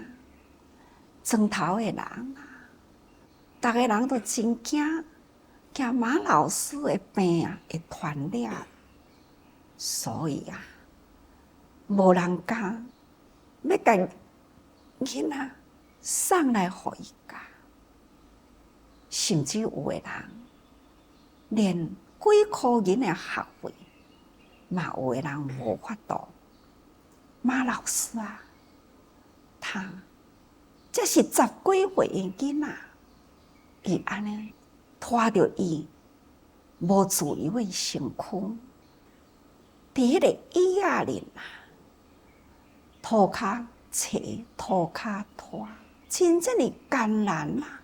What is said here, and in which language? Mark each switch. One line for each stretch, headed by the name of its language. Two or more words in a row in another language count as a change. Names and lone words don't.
Min Nan Chinese: 庄头的人啊，逐个人都真惊马老师的病啊会传染，所以啊，无人敢要甲囡仔送来互伊教，甚至有的人连几箍银的学费，嘛有的人无法度。马老师啊，他这是10几岁的囡仔，伊安尼拖着伊无自由的身躯，伫迄个椅仔里啊，涂骹坐，涂骹拖，真正的艰难啊！